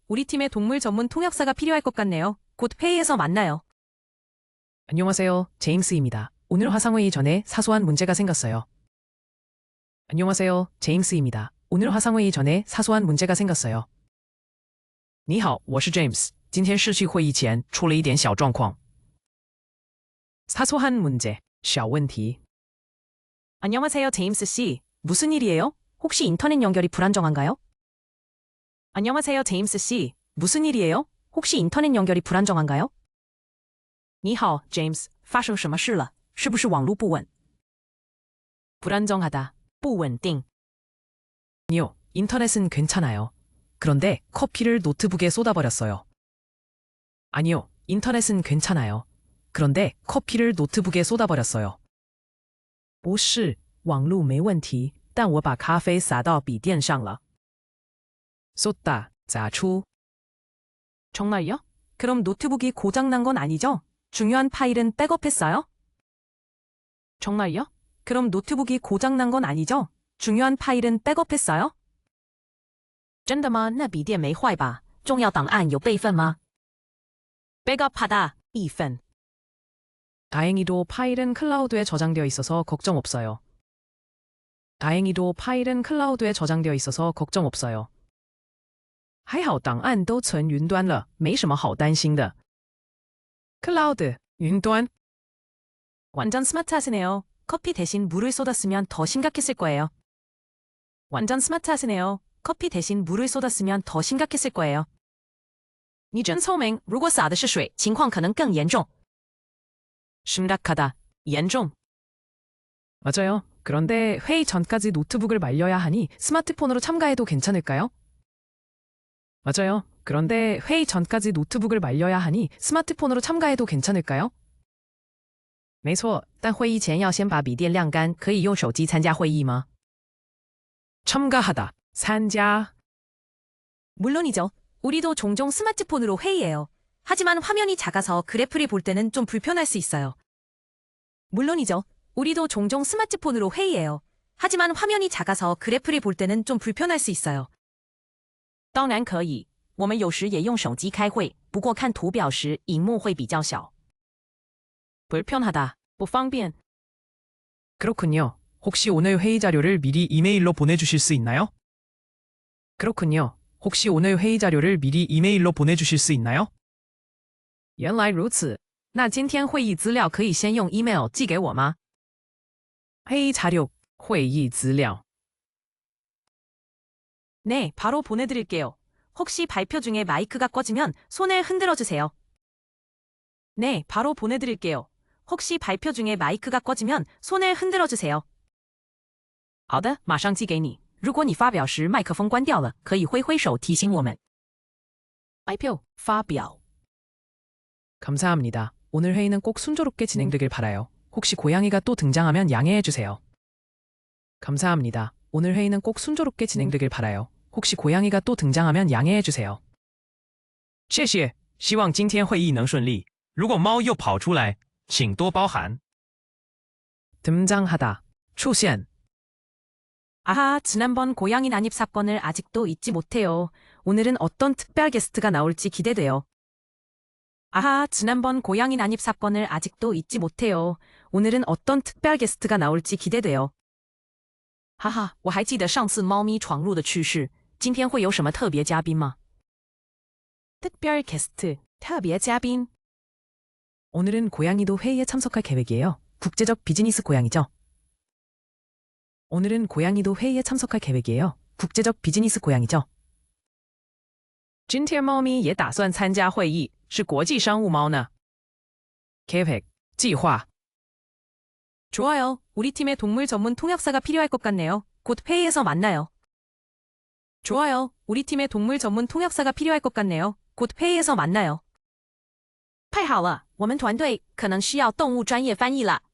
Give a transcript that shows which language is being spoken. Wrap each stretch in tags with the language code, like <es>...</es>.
<ko>우리 팀에 동물 전문 통역사가 필요할 것 같네요. 곧 회의에서 만나요. 안녕하세요, 제임스입니다. 오늘 화상회의 전에 사소한 문제가 생겼어요. 안녕하세요, 제임스입니다. 오늘 화상회의 전에 사소한 문제가 생겼어요.</ko> <zh>你好，我是 James。今天视讯会议前出了一点小状况。</zh> <ko>사소한 문제,</ko> <zh>小问题。</zh> <ko>안녕하세요, 제임스 씨. 무슨 일이에요? 혹시 인터넷 연결이 불안정한가요? 안녕하세요, 제임스 씨. 무슨 일이에요? 혹시 인터넷 연결이 불안정한가요?</ko> <zh>你好, James. 发生什么事了?是不是网络不稳?</zh> <ko>불안정하다.</ko> <zh>不稳定.</zh> <ko>아니요, 인터넷은 괜찮아요. 그런데 커피를 노트북에 쏟아버렸어요. 아니요, 인터넷은 괜찮아요. 그런데 커피를 노트북에 쏟아버렸어요.</ko> <zh>不是，网络没问题，但我把咖啡洒到笔电上了。</zh> <ko>쏟다,</ko> <zh>洒出.</zh> <ko>정말요? 그럼 노트북이 고장난 건 아니죠? 중요한 파일은 백업했어요? 정말요? 그럼 노트북이 고장난 건 아니죠? 중요한 파일은 백업했어요?</ko> <zh>真的吗？那笔电没坏吧？重要档案有备份吗？</zh> <ko>백업하다,</ko> <zh>备份.</zh> <ko>다행히도 파일은 클라우드에 저장되어 있어서 걱정 없어요. 다행히도 파일은 클라우드에 저장되어 있어서 걱정 없어요.</ko> <zh>还好档案都存云端了，没什么好担心的。</zh> <ko>클라우드,</ko> <zh>云端.</zh> <ko>완전 스마트하시네요. 커피 대신 물을 쏟았으면 더 심각했을 거예요. 완전 스마트하시네요. 커피 대신 물을 쏟았으면 더 심각했을 거예요.</ko> <zh>你真聪明，如果洒的是水，情况可能更严重.</zh> <ko>심각하다,</ko> <zh>严重.</zh> <ko>맞아요. 그런데 회의 전까지 노트북을 말려야 하니 스마트폰으로 참가해도 괜찮을까요? 맞아요. 그런데 회의 전까지 노트북을 말려야 하니 스마트폰으로 참가해도 괜찮을까요?</ko> <zh>没错，但会议前要先把笔电晾干，可以用手机参加会议吗？</zh> <ko>참가하다,</ko> <zh>参加.</zh> <ko>물론이죠. 우리도 종종 스마트폰으로 회의해요. 하지만 화면이 작아서 그래프를 볼 때는 좀 불편할 수 있어요. 물론이죠. 우리도 종종 스마트폰으로 회의해요. 하지만 화면이 작아서 그래프를 볼 때는 좀 불편할 수 있어요.</ko> <zh>当然可以，我们有时也用手机开会，不过看图表时荧幕会比较小。</zh> <ko>불편하다,</ko> <zh>不方便.</zh> <ko>그렇군요. 혹시 오늘 회의 자료를 미리 이메일로 보내주실 수 있나요? 그렇군요. 혹시 오늘 회의 자료를 미리 이메일로 보내주실 수 있나요?</ko> <zh>原来如此，那今天会议资料可以先用 email 寄给我吗？</zh> <ko>회의 자료,</ko> <zh>会议资料.</zh> <ko>네, 바로 보내드릴게요. 혹시 발표 중에 마이크가 꺼지면 손을 흔들어 주세요. 네, 바로 보내드릴게요. 혹시 발표 중에 마이크가 꺼지면 손을 흔들어 주세요.</ko> <zh>好的，马上寄给你。如果你发表时麦克风关掉了，可以挥挥手提醒我们。</zh> <ko>발표,</ko> <zh>发表.</zh> <ko>감사합니다. 오늘 회의는 꼭 순조롭게 진행되길 바라요. 혹시 고양이가 또 등장하면 양해해 주세요. 감사합니다. 오늘 회의는 꼭 순조롭게 진행되길 바라요. 혹시 고양이가 또 등장하면 양해해 주세요.</ko> <zh>谢谢，希望今天会议能顺利。如果猫又跑出来，请多包涵。</zh> <ko>등장하다,</ko> <zh>出现.</zh> <ko>아하, 지난번 고양이 난입 사건을 아직도 잊지 못해요. 오늘은 어떤 특별 게스트가 나올지 기대돼요. 아하, 지난번 고양이 난입 사건을 아직도 잊지 못해요. 오늘은 어떤 특별 게스트가 나올지 기대돼요.</ko> <zh>하하, 我还记得上次猫咪闯入的趣事。今天会有什么特别嘉宾吗？</zh> <ko>특별 게스트,</ko> <zh>特别嘉宾.</zh> <ko>오늘은 고양이도 회의에 참석할 계획이에요. 국제적 비즈니스 고양이죠. 오늘은 고양이도 회의에 참석할 계획이에요. 국제적 비즈니스 고양이죠.</ko> <zh>今天猫咪也打算参加会议，是国际商务猫呢。</zh> <ko>계획,</ko> <zh>计划.</zh> <ko>좋아요. 우리 팀에 동물 전문 통역사가 필요할 것 같네요. 곧 회의에서 만나요. 좋아요. 우리 팀에 동물 전문 통역사가 필요할 것 같네요. 곧 회의에서 만나요.</ko> <zh>太好了，我们团队可能需要动物专业翻译了。</zh>